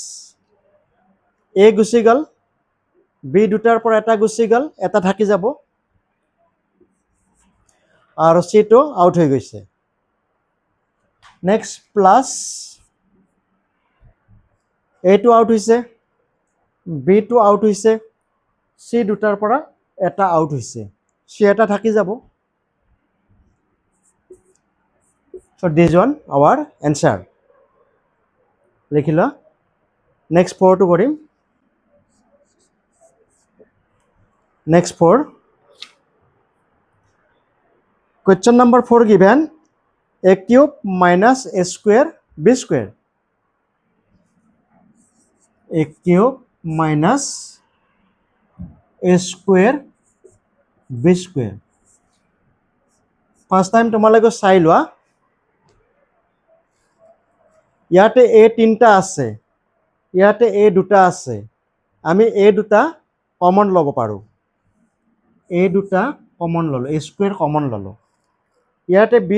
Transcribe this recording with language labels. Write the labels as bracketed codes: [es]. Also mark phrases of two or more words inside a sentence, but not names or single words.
[as] a গুছি গল b দুটাৰ পৰা এটা গুছি গল এটা থাকি যাব আৰু c টো আউট হৈ গৈছে নেক্সট প্লাস a টো আউট হৈছে b টো আউট হৈছে c দুটাৰ পৰা এটা আউট হৈছে c এটা থাকি যাব [en] so this one our answer [as] লিখিলা নেক্সট 4টো কৰিম নেক্সট 4 [en] question number 4 given a cube minus a square b square a cube minus a square b square first time [as] তোমালোকে চাই লোৱা ইয়াতে a তিনটা আছে ইয়াতে a দুটা আছে আমি a দুটা কমন ল'ব পাৰো a দুটা কমন ললো a স্কয়াৰ কমন ললো ইয়াতে b